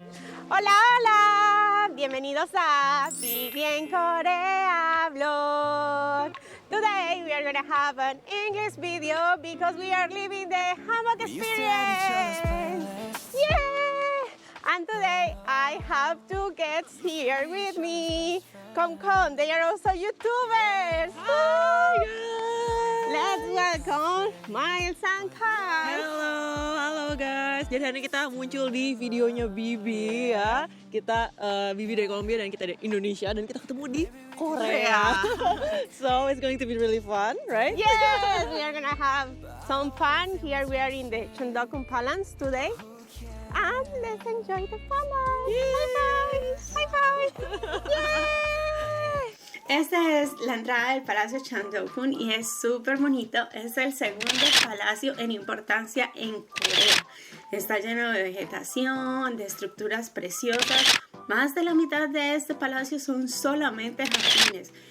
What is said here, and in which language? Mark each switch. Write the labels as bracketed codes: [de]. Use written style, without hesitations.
[es] Hola, hola, bienvenidos a Vivi en Corea Vlog. [en] Today we are gonna have an English video because we are living the Hanbok experience. Yeah! And today I have two guests here with me. Come, they are also YouTubers. Hi, let's welcome Miles and Kai. [id] Halo guys. Jadi hari ini kita muncul di videonya Bibi ya. Kita Bibi dari Kolombia dan kita dari Indonesia dan kita ketemu di Korea. [en] So it's going to be really fun, right? Yes, we are gonna have some fun. Here we are in the Cheondokgung Palace today. And let's enjoy the palace. High five. [es] Esta es la entrada del Palacio Cheondokgung y es súper bonito. Es el segundo palacio en importancia en Corea. Está lleno de vegetación, de estructuras preciosas. Más de la mitad de este palacio son solamente jardines.